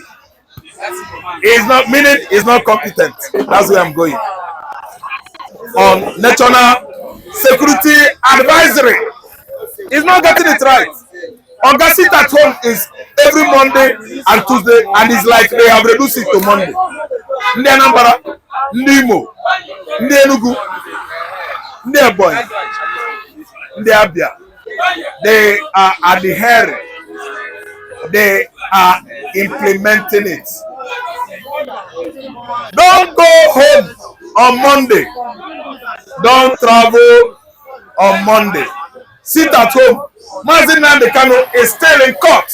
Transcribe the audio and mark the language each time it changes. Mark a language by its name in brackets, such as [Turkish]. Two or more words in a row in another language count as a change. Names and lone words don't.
[English] He is not, meaning he is not competent. That's where I'm going. On National Security Advisory, he's not getting it right. Oga sit at home is every Monday and Tuesday, and it's like they have reduced it to Monday. [Igbo] Ndi Anambra, Ndi Imo, Ndi Enugu, Ndi Ebonyi, Ndi Abia, [English] they are adhering. They are implementing it. Don't go home on Monday. Don't travel on Monday. Sit at home. Mazi Nnamdi Kanu is still in court.